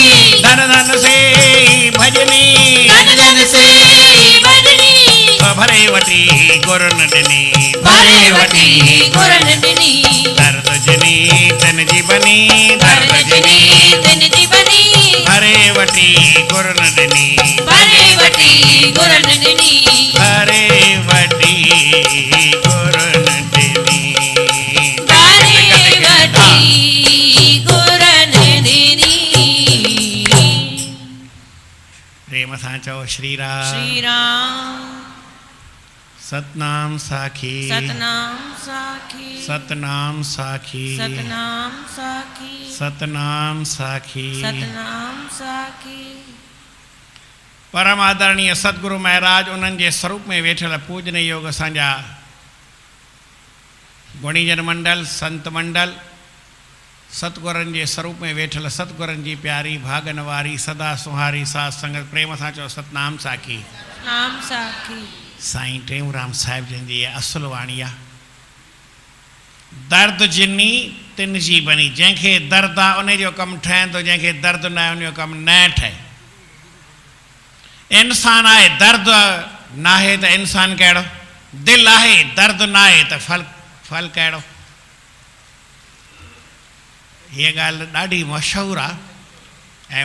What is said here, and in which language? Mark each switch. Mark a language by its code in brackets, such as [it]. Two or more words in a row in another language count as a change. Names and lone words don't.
[sd] धन धन से ई भजनी धन धन से ई भजनी भरे वटी गुरुन दिनी भरे वटी गुरन दिनी दर्द जनी तन जीवनी दर्द जनी तन जीवनी भरे वटी गुरुन दिनी भरे वटी गुरन दिनी भरे वटी गुरुन दिनी भरे वटी गुरन दिनी प्रेम सां चओ श्री राम श्री राम सतनाम साखी सतनाम साखी सतनाम साखी सतनाम साखी सतनाम साखी सतनाम साखी परम आदरणीय सतगुरु महाराज उन्हनि जे स्वरूप में वेठल पूजनीय योग असांजा गुणीजन मंडल संत मंडल सतगुरनि जे स्वरूप में वेठल सतगुरनि जी प्यारी भागन वारी सदा सुहारी साथ संगत प्रेम सां चओ सतनाम साखी नाम साखी साईं टेऊंराम साहिब जन जी असुल वाणी आहे दर्द जिनी तिन जी बनी जंहिंखे दर्द आहे उन जो कमु ठहंदो जंहिंखे दर्द न आहे उन जो कमु न ठहे इंसान आहे दर्द न आहे त इंसान कहिड़ो दिलि आहे दर्द न आहे त फल कहिड़ो हीअ ॻाल्हि ॾाढी मशहूरु आहे ऐं